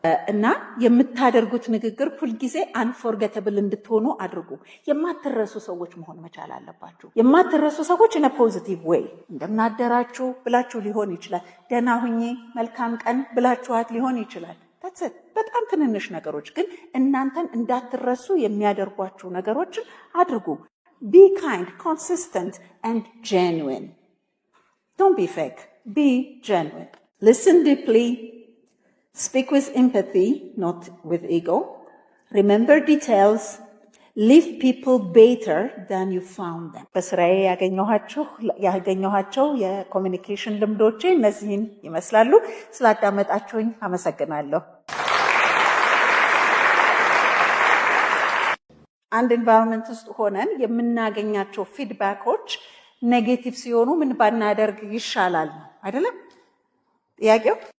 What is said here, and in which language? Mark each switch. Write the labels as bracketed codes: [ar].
[am] እና የምታደርጉት ንግግር ሁልጊዜ አንፎርጌተብል እንድትሆኑ አድርጉ። የማትረሱ ሰዎች መሆን መቻል አለባችሁ። የማትረሱ ሰዎች [en] ኢን ፖዚቲቭ ዌይ [am] እንደምናደራችሁ ብላችሁ ሊሆን ይችላል። ደህና ሁኚ፣ መልካም ቀን ብላችኋት ሊሆን ይችላል። በጣም ትንንሽ ነገሮች ግን እናንተን እንዳትረሱ የሚያደርጓችሁ ነገሮችን አድርጉ። [en] Be kind, consistent, and genuine. Don't be fake. Be genuine. Listen deeply. Speak with empathy, not with ego. Remember details. Leave people better than you found them. [am] በስራዬ ያገኘኋቸው የኮሚኒኬሽን ልምዶቼ እነዚህን ይመስላሉ። ስላዳመጣችሁኝ አመሰግናለሁ። አንድ ኤንቫይሮንመንት ውስጥ ሆነን የምናገኛቸው ፊድባኮች ኔጌቲቭ ሲሆኑ ምን ባናደርግ ይሻላል ነው አይደለም ጥያቄው?